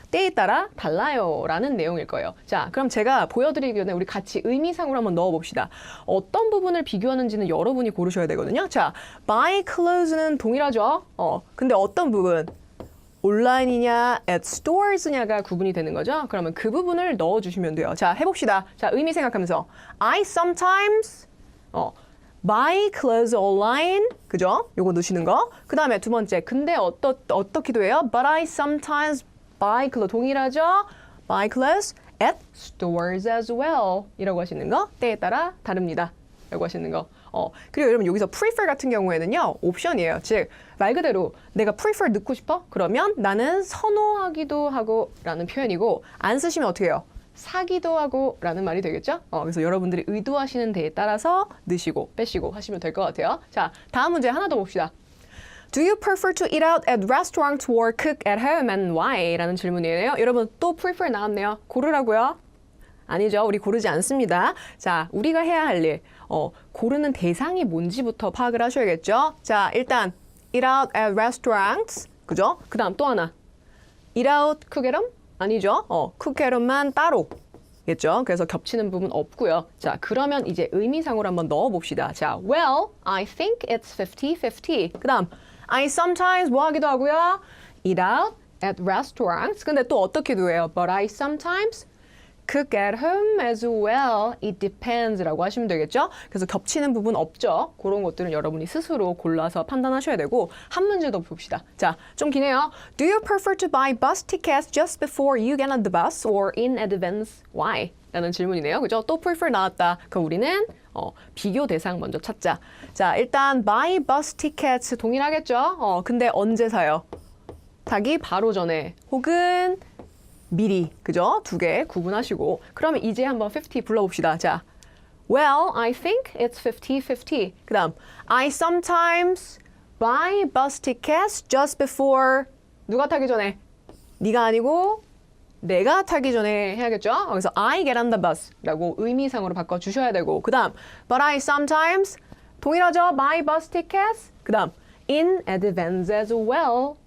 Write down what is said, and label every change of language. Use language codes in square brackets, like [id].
[ko] 때에 따라 달라요. 라는 내용일 거예요. 자, 그럼 제가 보여드리기 전에 우리 같이 의미상으로 한번 넣어봅시다. 어떤 부분을 비교하는지는 여러분이 고르셔야 되거든요. 자, [en] buy clothes [ko] 는 동일하죠. 근데 어떤 부분? 온라인이냐, [en] at stores [ko] 냐가 구분이 되는 거죠. 그러면 그 부분을 넣어주시면 돼요. 자, 해봅시다. 자, 의미 생각하면서 [en] I sometimes buy clothes online. [ko] 그죠? 요거 넣으시는 거. 그 다음에 두 번째. 근데 어떻기도 해요? [en] But I sometimes buy clothes. [ko] 동일하죠? [en] Buy clothes at stores as well. [ko] 이라고 하시는 거. 때에 따라 다릅니다. 라고 하시는 거. 그리고 여러분 여기서 prefer 같은 경우에는요, 옵션이에요. 즉, 말 그대로 내가 prefer 넣고 싶어? 그러면 나는 선호하기도 하고 라는 표현이고, 안 쓰시면 어떻게 해요? 사기도 하고 라는 말이 되겠죠? 그래서 여러분들이 의도하시는 데에 따라서 넣으시고 빼시고 하시면 될 것 같아요. 자, 다음 문제 하나 더 봅시다. [en] Do you prefer to eat out at restaurants or cook at home and why? [ko] 라는 질문이에요. 여러분 또 prefer 나왔네요. 고르라고요? 아니죠. 우리 고르지 않습니다. 자, 우리가 해야 할 일. 고르는 대상이 뭔지부터 파악을 하셔야겠죠? 자, 일단 [en] eat out at restaurants. [ko] 그죠? 그 다음 또 하나. [en] eat out, cook at home? [ko] 아니죠. 쿠케론만 따로 겠죠. 그래서 겹치는 부분 없고요. 자, 그러면 이제 의미상으로 한번 넣어봅시다. [en] 자, well, I think it's 50-50. [ko] 그 다음, [en] I sometimes [ko] 뭐 하기도 하고요. [en] eat out at restaurants. [ko] 근데 또 어떻게도 해요. [en] But I sometimes cook at home as well. It depends [ko] 라고 하시면 되겠죠? 그래서 겹치는 부분 없죠? 그런 것들은 여러분이 스스로 골라서 판단하셔야 되고 한 문제 더 봅시다. 자, 좀 기네요. [en] Do you prefer to buy bus tickets just before you get on the bus or in advance? Why? [ko] 라는 질문이네요. 그죠? 또 prefer 나왔다. 그럼 우리는 비교 대상 먼저 찾자. 자, 일단 [en] buy bus tickets [ko] 동일하겠죠? 근데 언제 사요? 타기 바로 전에 혹은 미리, 그죠? 두 개 구분하시고 그러면 이제 한번 50 불러봅시다. [en] 자, well, I think it's 50-50. 그 다음, I sometimes buy bus tickets just before [ko] 누가 타기 전에? 네가 아니고 내가 타기 전에 해야겠죠? 그래서 [en] I get on the bus [ko] 라고 의미상으로 바꿔주셔야 되고 그 다음, [en] but I sometimes [ko] 동일하죠? [en] buy bus tickets [ko] 그 다음, [en] in advance as well.